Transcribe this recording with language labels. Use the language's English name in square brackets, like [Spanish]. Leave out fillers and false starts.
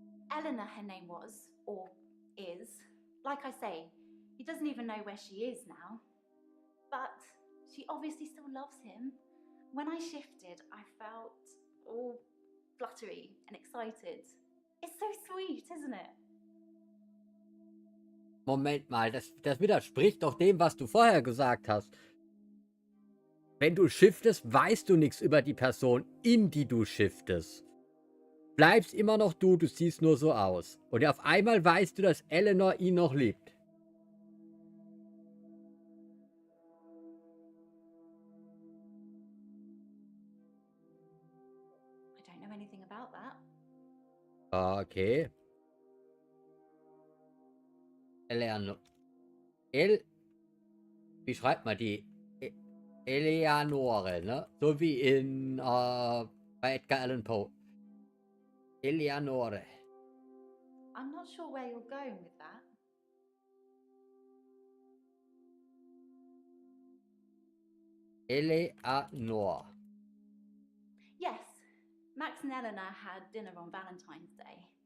[English] Eleanor, her name was, or is. Like I say, he doesn't even know where she is now. But she obviously still loves him. When I shifted, I felt all fluttery and excited. It's so sweet, isn't it? [German] Moment mal, das widerspricht doch dem, was du vorher gesagt hast. Wenn du shiftest, weißt du nichts über die Person, in die du shiftest. Bleibst immer noch du siehst nur so aus. Und auf einmal weißt du, dass Eleanor ihn noch liebt. [English] I don't know anything about that. Okay. Eleanor. [German] Wie schreibt man die? Eleanore, ne? So wie in bei Edgar Allan Poe. Eleanore. [English] I'm not sure where you're going with that. Eleanor. Yes, Max and Eleanor had dinner on Valentine's Day.